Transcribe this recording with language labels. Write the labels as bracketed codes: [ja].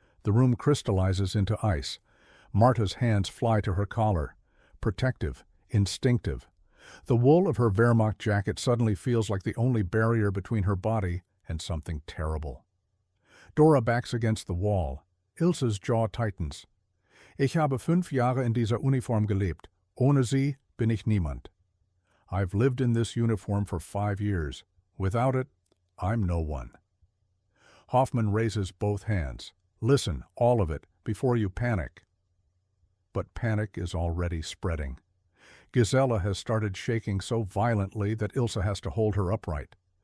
[en] The room crystallizes into ice. Marta's hands fly to her collar. Protective, instinctive. The wool of her Wehrmacht jacket suddenly feels like the only barrier between her body and something terrible. Dora backs against the wall. Ilse's jaw tightens. [de] Ich habe 5 Jahre in dieser Uniform gelebt. Ohne sie bin ich niemand. [en] I've lived in this uniform for 5 years. Without it, I'm no one. Hoffman raises both hands. Listen, all of it, before you panic. But panic is already spreading. Gisela has started shaking so violently that Ilse has to hold her upright.